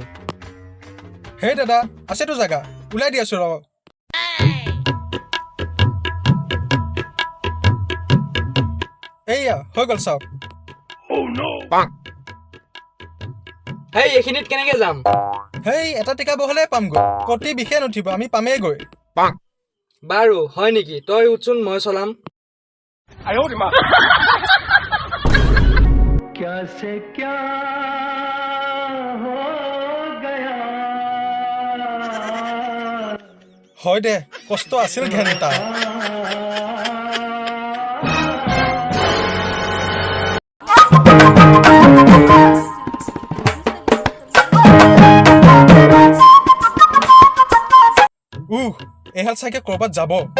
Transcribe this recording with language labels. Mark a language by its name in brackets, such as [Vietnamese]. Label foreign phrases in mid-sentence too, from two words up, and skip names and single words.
[Assamese] হেই দাদা আছেতো জাগা ওলাই দি আছো ৰ এইয়া হৈ গ'ল চাওক হেই এইখিনিত কেনেকে যাম হেই এটা টিকা বহলে পামগৈ কতি বিশেষ নুঠিব আমি পামেইগৈ বাৰু হয় নেকি তই উঠচোন মই চলাম [Hindi] क्या से क्या हो गया [Assamese] হয় দে কষ্ট আছিল ঘেণ্টা এহাল চাগে কৰবাত যাব